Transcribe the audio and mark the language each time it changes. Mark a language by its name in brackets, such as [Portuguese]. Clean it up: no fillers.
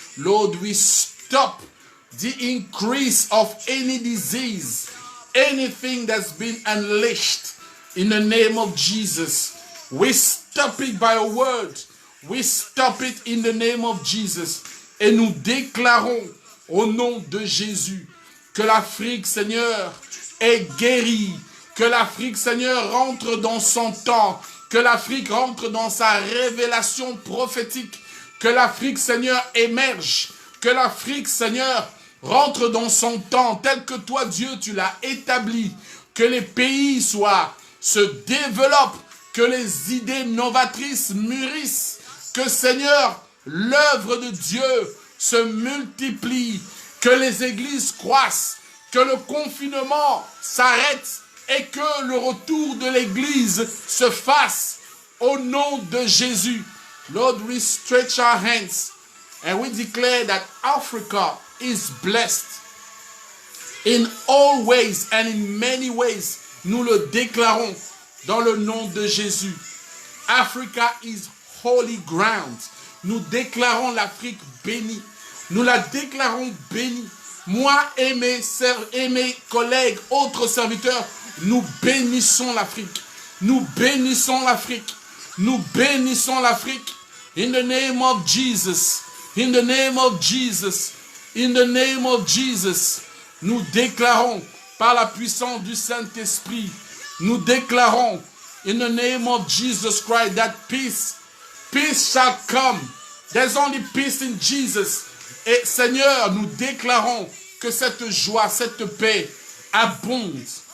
[English] Lord, we stop the increase of any disease, anything that's been unleashed in the name of Jesus. We stop it by a word. We stop it in the name of Jesus. [French] Et nous déclarons au nom de Jésus que l'Afrique, Seigneur, est guérie. Que l'Afrique, Seigneur, rentre dans son temps. Que l'Afrique rentre dans sa révélation prophétique. Que l'Afrique, Seigneur, émerge. Que l'Afrique, Seigneur, rentre dans son temps tel que toi, Dieu, tu l'as établi. Que les pays se développent. Que les idées novatrices mûrissent. Que, Seigneur, l'œuvre de Dieu se multiplie. Que les églises croissent. Que le confinement s'arrête. et que le retour de l'Église se fasse au nom de Jésus. [English] Lord, we stretch our hands and we declare that Africa is blessed in all ways and in many ways. [French] Nous le déclarons dans le nom de Jésus. [English] Africa is holy ground. [French] Nous déclarons l'Afrique bénie. Nous la déclarons bénie. Moi et mes sœurs et mes collègues, autres serviteurs, nous bénissons l'Afrique. Nous bénissons l'Afrique. Nous bénissons l'Afrique. [English] In the name of Jesus. In the name of Jesus. In the name of Jesus. [French] Nous déclarons par la puissance du Saint-Esprit. Nous déclarons [English] in the name of Jesus Christ that peace shall come. There's only peace in Jesus. [French] Et Seigneur, nous déclarons que cette joie, cette paix abonde.